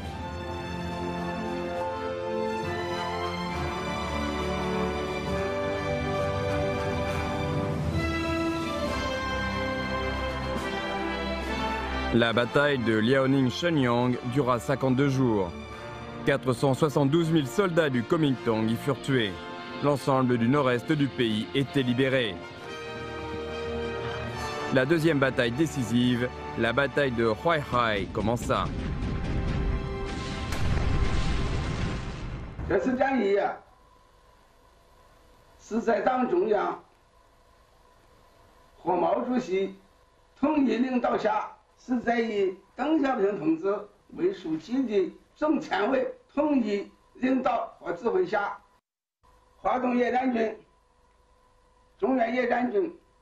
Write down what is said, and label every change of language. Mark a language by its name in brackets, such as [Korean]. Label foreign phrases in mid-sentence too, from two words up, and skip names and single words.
[French] La bataille de Liaoning-Shenyang dura 52 jours. 472 000 soldats du Kuomintang y furent tués. L'ensemble du nord-est du pays était libéré. La deuxième bataille décisive, la bataille de Huaihai, commença. [Chinese] 这次战役啊，是在党中央和毛主席统一领导下是在以邓小平同志为书记的总前委统一领导和指挥下，华东野战军、中原野战军